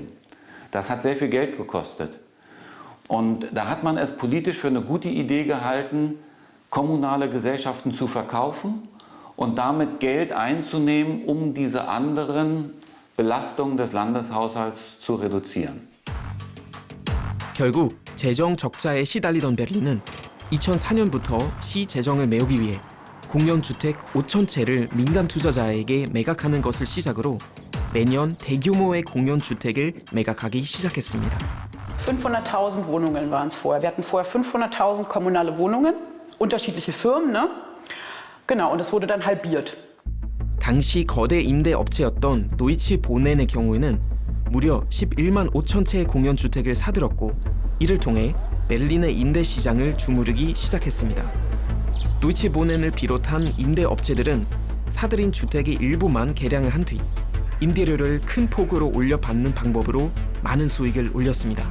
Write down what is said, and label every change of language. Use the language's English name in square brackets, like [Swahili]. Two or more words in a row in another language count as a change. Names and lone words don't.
[German] Das hat sehr viel Geld gekostet. Und da hat man es politisch für eine gute Idee gehalten, kommunale Gesellschaften zu verkaufen und damit Geld einzunehmen, um diese anderen Belastungen des Landeshaushalts zu reduzieren. [Korean] 결국 재정 적자에 시달리던 베를린은 2004년부터 시 재정을 메우기 위해 공연 주택 5,000채를 민간 투자자에게 매각하는 것을 시작으로 매년 대규모의 공연 주택을 매각하기 시작했습니다. [German] 500.000 Wohnungen waren es vorher. Wir hatten vorher 500.000 kommunale Wohnungen, unterschiedliche Firmen, ne? Genau, und es wurde dann halbiert. [Korean] 당시 거대 임대 업체였던 도이치 보넨의 경우에는 무려 11만 5천 채의 공연 주택을 사들였고 이를 통해 베를린의 임대 시장을 주무르기 시작했습니다. 도이치 보넨을 비롯한 임대 업체들은 사들인 주택의 일부만 개량을 한 뒤 임대료를 큰 폭으로 올려받는 방법으로 많은 수익을 올렸습니다.